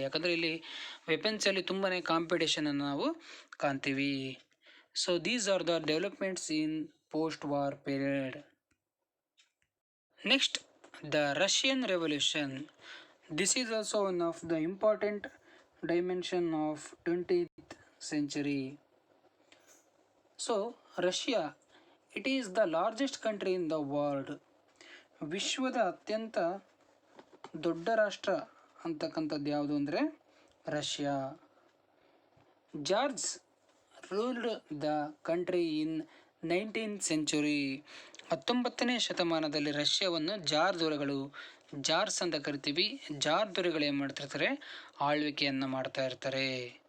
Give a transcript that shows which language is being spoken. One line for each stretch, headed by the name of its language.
Kannada: ಯಾಕಂದರೆ ಇಲ್ಲಿ ವೆಪನ್ಸಲ್ಲಿ ತುಂಬಾ ಕಾಂಪಿಟೇಷನನ್ನು ನಾವು ಕಾಣ್ತೀವಿ.
English: So these are the developments in post war period. Next, the Russian revolution. This is also one of the important dimension of 20th century. So, Russia, it is the largest country in the world.
Kannada: ವಿಶ್ವದ ಅತ್ಯಂತ ದೊಡ್ಡ ರಾಷ್ಟ್ರ ಅಂತಕ್ಕಂಥದ್ದು ಯಾವುದು ಅಂದರೆ Russia.
English: Czars ruled the country in 19th century.
Kannada: 19ನೇ ಶತಮಾನದಲ್ಲಿ ರಷ್ಯಾವನ್ನು jar ದೊರೆಗಳು, jars ಅಂತ ಕರಿತೀವಿ, ಜಾರ್ ದೊರೆಗಳು ಏನು ಮಾಡ್ತಿರ್ತಾರೆ, ಆಳ್ವಿಕೆಯನ್ನು ಮಾಡ್ತಾ ಇರ್ತಾರೆ.